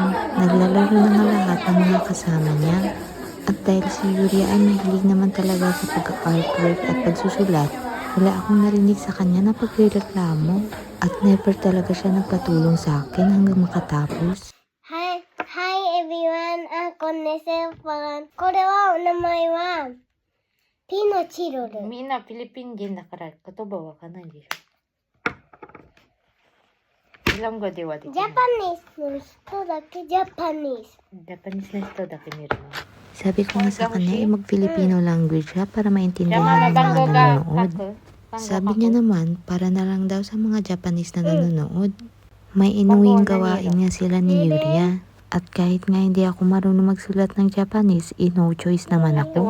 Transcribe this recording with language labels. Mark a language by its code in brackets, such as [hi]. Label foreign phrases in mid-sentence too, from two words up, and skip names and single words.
[tl] Naglalaro na nga lahat ng mga kasama niya. At dahil si Yuria ay mahilig naman talaga sa pag-artwork at pagsusulat, wala akong narinig sa kanya na pagreklamo. At never talaga siya nagpatulong sa akin hanggang makatapos. [en] Hi everyone! [ja] こんにちは。これはお名前はピノチロル。みんなフィリピン人だから言葉わかんないでしょ。 Ilang go de wa de. ジャパニーズの人だけジャパニーズ。 [tl] Japanese na ito dati meron. Sabi ko nga sa kanya mag-Filipino language siya para maintindihan ng mga nanonood. Sabi niya naman para na lang daw sa mga Japanese na nanonood. May inuwing gawain nga sila ni Yuria. At kahit nga hindi ako marunong magsulat ng Japanese, [en] no choice [tl] naman ako.